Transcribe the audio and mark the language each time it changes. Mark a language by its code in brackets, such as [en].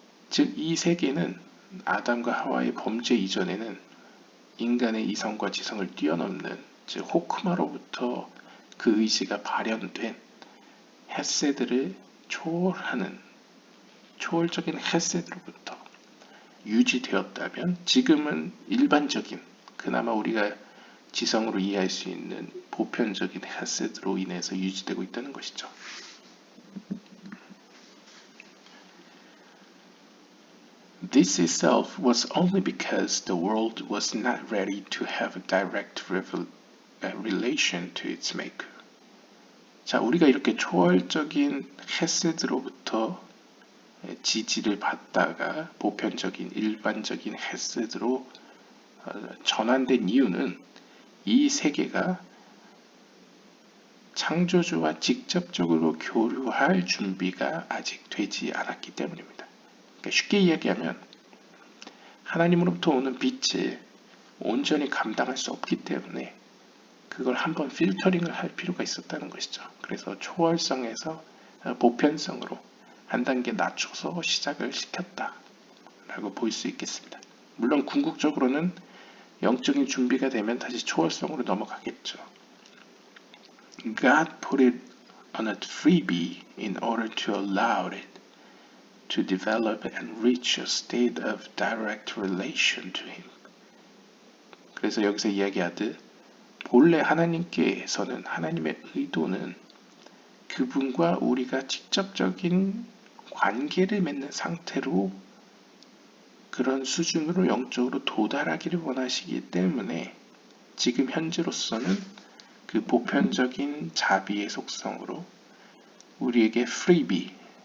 [ko] 즉 이 세계는 아담과 하와의 범죄 이전에는 인간의 이성과 지성을 뛰어넘는, 즉 호크마로부터 그 의지가 발현된 헤세드를 초월하는 초월적인 헤세드로부터 유지되었다면 지금은 일반적인, 그나마 우리가 지성으로 이해할 수 있는 보편적인 헤세드로 인해서 유지되고 있다는 것이죠. [en] This itself was only because the world was not ready to have a direct relation to its maker. [ko] 자, 우리가 이렇게 초월적인 헤세드로부터 지지를 받다가 보편적인 일반적인 헤세드로 전환된 이유는 이 세계가 창조주와 직접적으로 교류할 준비가 아직 되지 않았기 때문입니다. 그러니까 쉽게 이야기하면 하나님으로부터 오는 빛을 온전히 감당할 수 없기 때문에 그걸 한번 필터링을 할 필요가 있었다는 것이죠. 그래서 초월성에서 보편성으로 한 단계 낮춰서 시작을 시켰다라고 볼 수 있겠습니다. 물론 궁극적으로는 영적인 준비가 되면 다시 초월성으로 넘어가겠죠. [en] God put it on a freebie in order to allow it to develop and reach a state of direct relation to Him. [ko] 그래서 여기서 이야기하듯 본래 하나님께서는, 하나님의 의도는 그분과 우리가 직접적인 관계를 맺는 상태로 그런 수준으로 영적으로 도달하기를 원하시기 때문에 지금 현재로서는 그 보편적인 자비의 속성으로 우리에게 프리비가